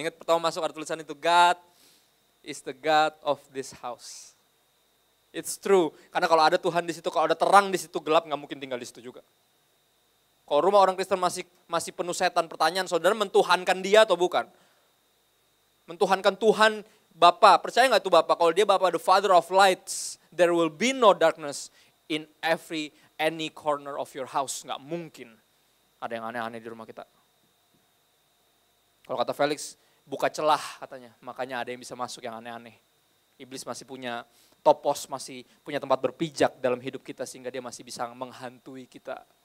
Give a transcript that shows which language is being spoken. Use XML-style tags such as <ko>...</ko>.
<id>Ingat pertama masuk ada tulisan itu,</id> <en>God is the God of this house. It's true,</en> <id>karena kalau ada Tuhan di situ, kalau ada terang di situ, gelap nggak mungkin tinggal di situ juga. Kalau rumah orang Kristen masih penuh setan, pertanyaan saudara mentuhankan dia atau bukan? Mentuhankan Tuhan Bapa, percaya nggak tuh Bapa? Kalau dia Bapa,</id> <en>the Father of lights, there will be no darkness in any corner of your house.</en> <id>Nggak mungkin ada yang aneh-aneh di rumah kita. Kalau kata Felix, buka celah katanya, makanya ada yang bisa masuk yang aneh-aneh. Iblis masih punya topos, masih punya tempat berpijak dalam hidup kita sehingga dia masih bisa menghantui kita.</id>